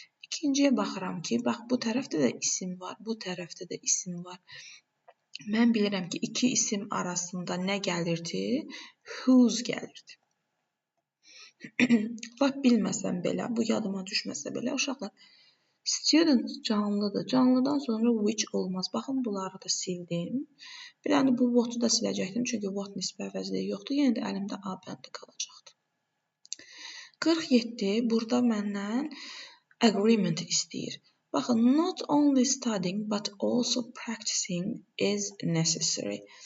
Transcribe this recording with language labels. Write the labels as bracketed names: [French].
[Azerbaijani] İkinciyə baxıram ki, bax bu tərəfdə də isim var, bu tərəfdə də isim var. Mən bilirəm ki, iki isim arasında nə gəlirdi? Whose gəlirdi. Lap bilməsəm belə, bu yadıma düşməsə belə, uşaqlar, student canlıdır. Canlıdan sonra which olmaz. Baxın, bunları da sildim. Bir dənə bu what-u da siləcəkdim, çünki what nisbi əvəzliyi yoxdur. Yenə də əlimdə A bəndi qalacaqdı. 47, burada məndən agreement istəyir. Baxın, [English] not only studying but also practicing is necessary.